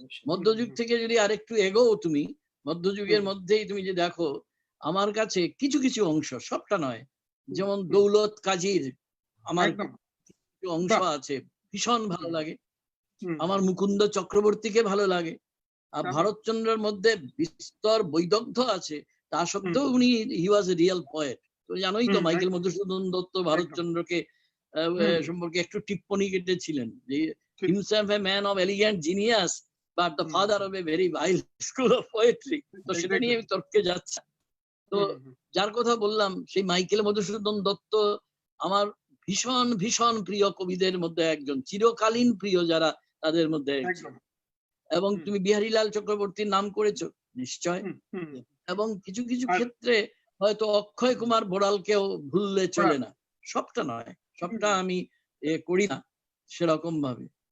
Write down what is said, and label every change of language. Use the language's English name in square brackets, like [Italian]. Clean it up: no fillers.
[Bangla] মধ্যযুগ থেকে যদি আরেকটু এগোও তুমি, মধ্যযুগের মধ্যেই তুমি যে দেখো, আমার কাছে কিছু কিছু অংশ, সবটা নয়, যেমন দৌলত কাজীর আমার কিছু অংশ আছে ভীষণ ভালো লাগে, আমার মুকুন্দ চক্রবর্তীকে ভালো লাগে, আর ভারতচন্দ্রের মধ্যে বিস্তর বৈদগ্ধ্য আছে, তা সত্ত্বেও উনি [English] He was a real poet. [Bangla] তো জানোই তো মাইকেল মধুসূদন দত্ত ভারতচন্দ্রকে সম্পর্কে একটু টিপ্পনী কেটেছিলেন যে [English] himself a man of elegant genius but the father of a very vile school of poetry। [Bangla] তো সেটা নিয়ে আমি তর্কে যাচ্ছি। তো যার কথা বললাম সেই মাইকেল মধুসূদন দত্ত আমার ভীষণ ভীষণ প্রিয় কবিদের মধ্যে একজন, চিরকালীন প্রিয় যারা তাদের মধ্যে একজন। এবং তুমি বিহারীলাল চক্রবর্তীর নাম করেছো নিশ্চয়, এবং কিছু কিছু ক্ষেত্রে হয়তো অক্ষয় কুমার বড়ালকেও ভুললে চলে না, সবটা নয়, সবটা আমি করি না সেরকম ভাবে।